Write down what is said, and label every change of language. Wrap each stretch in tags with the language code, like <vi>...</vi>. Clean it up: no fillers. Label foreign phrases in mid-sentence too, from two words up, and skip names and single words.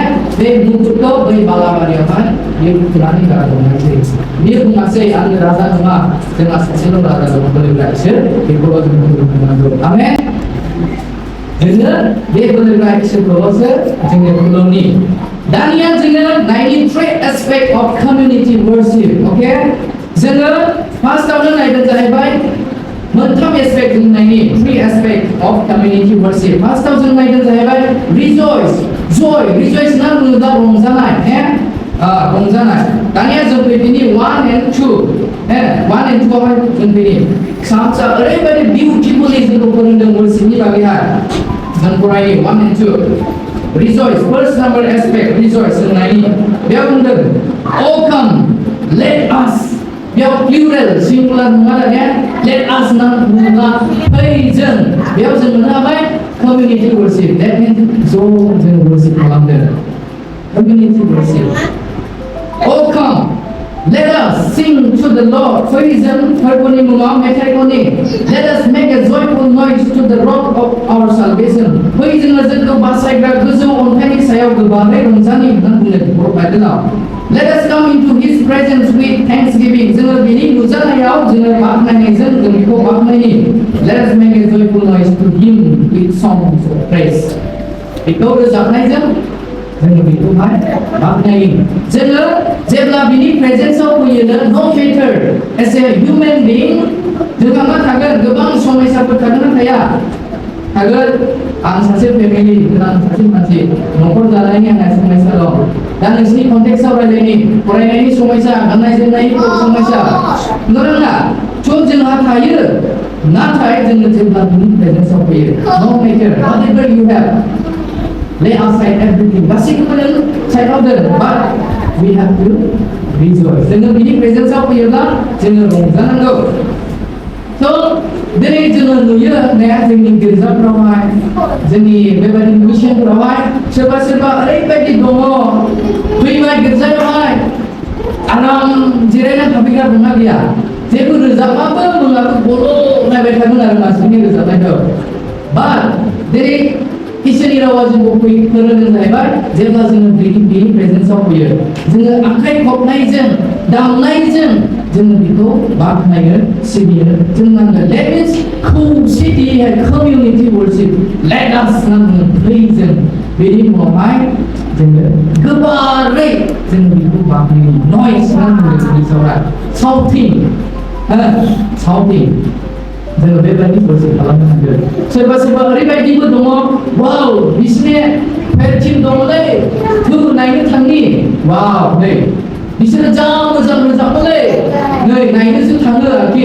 <brx>बे मुकुटखौ बै बालाबारियावहाय बियो फुनानै गारहरनायसै बियो बुङासै आङो राजा नङा जोंहा सासेल' राजा दङ बोलोग्रा इसोर बेखौल' जों खुलुमनांगौ आमेन जोङो बे बोलोग्रा इसोरखौल'सो जोङो खुलुमनि दानिया जोङो नायनि</brx> <en>three aspect of community worship</en> <brx>अके जोङो फार्स्टआवनो नायगोन जाहैबाय मोनथाम एस्पेक्ट जों नायनि</brx> <en>three aspect of community worship.</en> <brx>First जों नायदों जाहैबाय</brx> <en>rejoice, joy, rejoice</en> <brx>ना बुङोब्ला रंजानाय, रंजानाय. दानिया जों फैदिनि</brx> <en>1 and 2, 1 and 2</en> <brx>आवहाय जों फैदि. सामसा ओरैबायदि beautifully जोंखौ फोरोंदों worshipनि बागैहाय. जों फरायनि 1 and 2.</brx> <en>Rejoice, first number aspect, rejoice</en> <brx>जों नायनि. बेयाव बुंदों,</brx> <en>oh come, let us.</en> <brx>बेयाव</brx> <en>plural, singular</en> <brx>नङा दानिया.</brx> <en>Let us</en> <brx>ना बुङोब्ला फै जों. बेयाव जों मोननो हाबाय</brx> <en>community worship. That means</en> <brx>ज' जों worship खालामदों.</brx> <en>Community worship. Oh come, let us sing to the Lord.</en> <brx>फै जों फोरबोनि मुङाव मेथाइ खननि.</brx> <en>Let us make a joyful noise to the rock of our salvation.</en> <brx>फै जोङो जोंखौ बासायग्रा गोजौ अन्थाइनि सायाव गोबारै रंजानि होननानै बुंदों बर' बाइबेलाव.</brx> <en>Let us come into His presence with thanksgiving.</en> <brx>जोङो बिनि नुजानायाव जोङो बाख्नायनायजों जों बिखौ बाख्नायनि.</brx> <en>Let us make a joyful noise to Him with songs of praise.</en> <brx>बिखौ रोजाबनायजों जोङो बिखौहाय बाख्नायो. जोङो जेब्ला बिनि प्रेजेन्सआव फैयोनो,</brx> <en>no matter as a human being,</en> <brx>जोंहा मा थागोन? गोबां समस्याफोर थागोन ना थाया? थागोन. आं सासे फेमिलि, आं सासे मानसि, न'खर जानायनि आंहा समस्या दं. दा नोंसिनि कन्टेक्सआव रायलायनि, फरायनायनि समस्या, गाननाय जोमनायनि समस्या, नङा? सब जोंहा थायो. नाथाय जोङो जेब्ला बिनि प्रेजेन्सआव फैयो,</brx> <en>no matter whatever you have, lay aside everything.</en> <brx>गासैखौबो नों साइडआव दोन,</brx> <en>but we have to rejoice.</en> <brx>जोङो बिनि प्रेजेन्सआव फैयोब्ला जोङो रंजानांगौ. दिनै जोङो नुयो जोंनि गिर्जाफोरावहाय, जोंनि बेबायदि मिशनफोरावहाय सोरबा सोरबा ओरैबायदि दङ, फैबाय गिर्जायावहाय आराम जिरायना थाफैग्रा दंना गैया? जेबो रोजाबाबो मोनाबो बर' नायबाय थागोन आरो मानसिनि रोजाबनायखौ. बाट दिनै इसोरनि रावा जोंखौ फोरोंदों जाहैबाय, जेब्ला जोङो बिनि प्रेजेन्सआव फैयो, जोङो आखाइ खबनायजों, दामनायजों जोङो बिखौ बाख्नायो, सिबियो जों नांगोन.</brx> <en>That means खौसेथि, community worship. Let us</en> <brx>नांगोन, फै जों बेनि उनावहाय जोङो गोबारै जोङो बिखौ बाख्नायो. Noise नांगोन इंलिसावहाय,</brx> <en>shouting, shouting.</en> <brx>जोङो बेबायदि worship खालामनो नांगोन. सोरबा सोरबा ओरैबायदिबो दङ, वाव बिसिने टिम दङलै, थु नायनो थांनि, वाव नै बिसोरो जा मोजां रोजाबोलै, नै नायनोसो थाङो आरोखि.</brx>